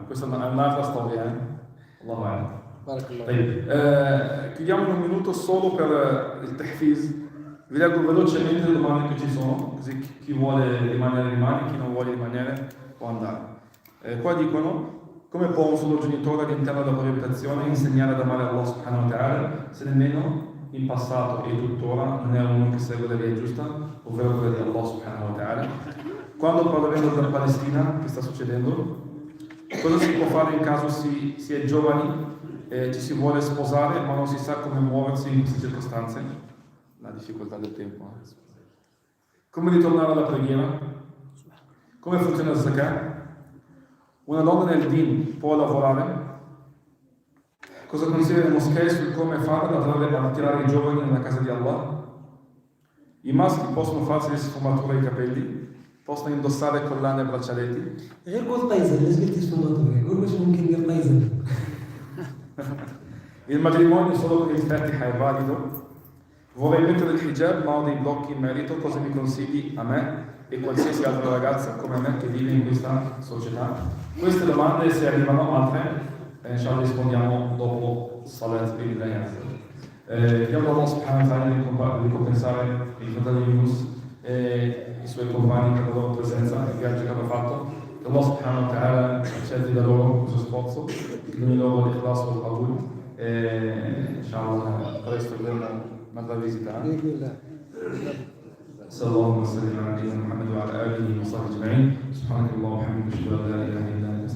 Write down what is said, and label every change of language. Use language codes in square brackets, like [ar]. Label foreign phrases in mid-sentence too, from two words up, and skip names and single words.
[it] Questa è un'altra storia, [ar] الله أعلم. [it] Chiudiamo un minuto solo per il tahfiz. Vi leggo velocemente le domande che ci sono, così chi vuole rimanere rimane, chi non vuole rimanere può andare. Qua dicono: come può un solo genitore all'interno della propria abitazione insegnare ad amare Allah [ar] سبحانه وتعالى [it] se nemmeno in passato e tuttora non è uno che segue la via giusta, ovvero quella di Allah [ar] سبحانه وتعالى? [it] Quando parleremo della Palestina, che sta succedendo, cosa si può fare in caso si è giovani e ci si vuole sposare ma non si sa come muoversi in queste circostanze? La difficoltà del tempo. Come ritornare alla preghiera? Come funziona il zakat? Una donna nel din può lavorare? Cosa consiglia le moschee su come fare ad attirare i giovani nella casa di Allah? I maschi possono farsi le sfumature ai capelli? Possono indossare collane e braccialetti? غير قول طيزن لازم تسمعوا قول مش ممكن غير طيزن. Il matrimonio solo con il Fatiha è valido? Vorrei mettere il hijab ma ho dei blocchi in merito, cosa mi consigli a me e qualsiasi altra ragazza come me che vive in questa società? Queste domande, se arrivano altre, inshallah rispondiamo dopo Salat Billahi. Chiediamo Allah [ar] سبحانه وتعالى [it] di ricompensare il fratello Yunus e i suoi compagni per la loro presenza, il viaggio che hanno fatto, che Allah [ar] سبحانه وتعالى [it] accetti da loro questo sforzo, che ogni loro [ar] الإخلاص والقبول [it] e inshallah presto avremo un'altra visita. [ar] صلى الله وسلم على نبينا محمد وعلى اله وصحبه اجمعين سبحانك اللهم وبحمدك اشهد ان لا اله الا